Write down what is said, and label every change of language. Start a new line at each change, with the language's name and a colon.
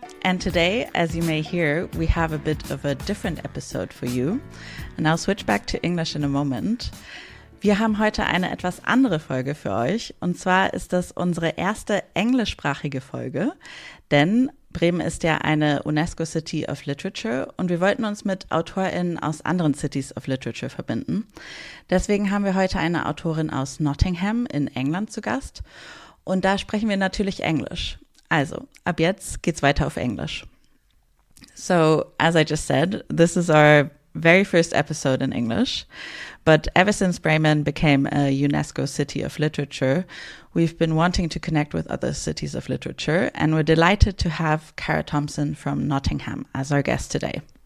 English: And today, as you may hear, we have a bit of a different episode for you. And I'll switch back to English in a moment.
German: Wir haben heute eine etwas andere Folge für euch. Und zwar ist das unsere erste englischsprachige Folge. Denn Bremen ist ja eine UNESCO City of Literature und wir wollten uns mit AutorInnen aus anderen Cities of Literature verbinden. Deswegen haben wir heute eine Autorin aus Nottingham in England zu Gast und da sprechen wir natürlich Englisch. Also, ab jetzt geht's weiter auf Englisch.
English: So, as I just said, this is our very first episode in English, but ever since Bremen became a UNESCO City of Literature, we've been wanting to connect with other cities of literature, and we're delighted to have Cara Thompson from Nottingham as our guest today.